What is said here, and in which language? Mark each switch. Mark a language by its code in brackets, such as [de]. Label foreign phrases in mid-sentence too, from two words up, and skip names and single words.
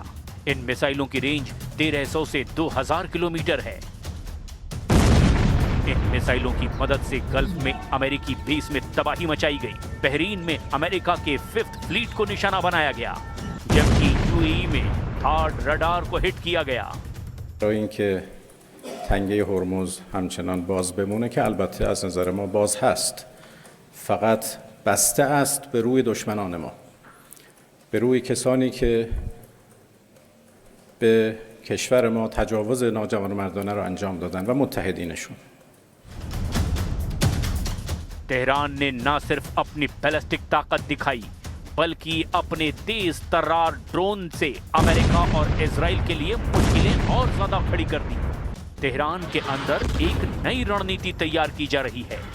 [hi] इन मिसाइलों की रेंज 1300 से 2000 किलोमीटर है। इन मिसाइलों की मदद से गल्फ में अमेरिकी बेस में तबाही मचाई गई। बहरीन में अमेरिका के 5th फ्लीट को निशाना बनाया गया, जबकि UAE में [en] third radar [hi] को हिट किया गया। [fa] اینکه تنگه هرمز همچنان باز بمونه که البته از نظر ما باز هست، فقط بسته است به روی دشمنان ما، به روی کسانی که به کشور ما تجاوز ناجوانمردانه را انجام دادن و متحدینشون. [hi] तेहरान ने न सिर्फ अपनी बैलिस्टिक ताकत दिखाई, बल्कि अपने तेज तर्रार ड्रोन से अमेरिका और इजराइल के लिए मुश्किलें और ज्यादा खड़ी कर दी। तेहरान के अंदर एक नई रणनीति तैयार की जा रही है।